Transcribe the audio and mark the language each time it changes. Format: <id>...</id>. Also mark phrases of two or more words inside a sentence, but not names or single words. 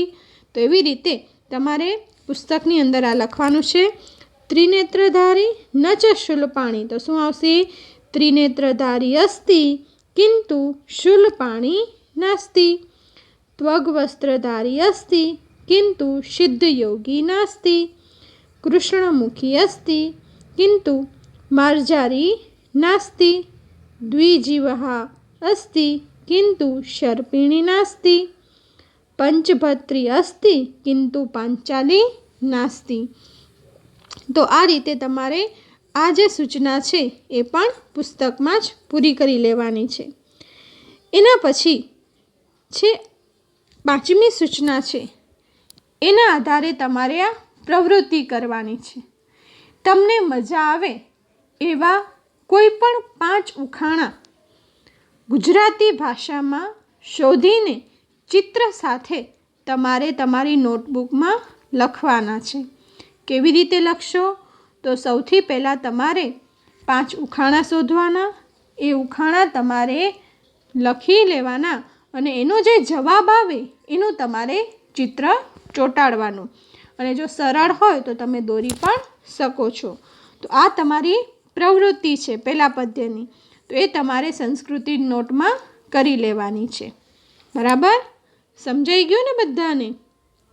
<gu>તો એવી રીતે તમારે પુસ્તકની અંદર આ લખવાનું છે.</gu> <sa>त्रिनेत्रधारी न च शूलपाणी,</sa> <gu>તો શું આવશે?</gu> <sa>त्रिनेत्रधारी अस्ति किन्तु शूलपाणी नास्ति. त्वग्वस्त्रधारी अस्ति किन्तु सिद्धयोगी नास्ति। कृष्णमुखी अस्ति किन्तु मार्जारी नास्ति। द्विजीवः अस्ति किन्तु सर्पिणी नास्ति। पंचभत्री अस्ति किन्तु पांचाली नास्ति।</sa> <gu>તો આ રીતે તમારે આ જે સૂચના છે એ પણ પુસ્તકમાં જ પૂરી કરી લેવાની છે। એના પછી છે પાંચમી સૂચના છે, એના આધારે તમારે આ પ્રવૃત્તિ કરવાની છે। તમને મજા આવે એવા કોઈ પણ 5 ઉખાણા ગુજરાતી ભાષામાં શોધીને ચિત્ર સાથે તમારે તમારી નોટબુકમાં લખવાના છે। કેવી રીતે લખશો? તો સૌથી પહેલા તમારે 5 ઉખાણા શોધવાના, એ ઉખાણા તમારે લખી લેવાના અને એનો જે જવાબ આવે એનું તમારે ચિત્ર ચોંટાડવાનું અને જો સરળ હોય તો તમે દોરી પણ શકો છો। તો આ તમારી પ્રવૃત્તિ છે પહેલા પદ્યની, તો એ તમારે સંસ્કૃતિ નોટમાં કરી લેવાની છે। બરાબર? સમજાઈ ગયું ને બધાને?</gu>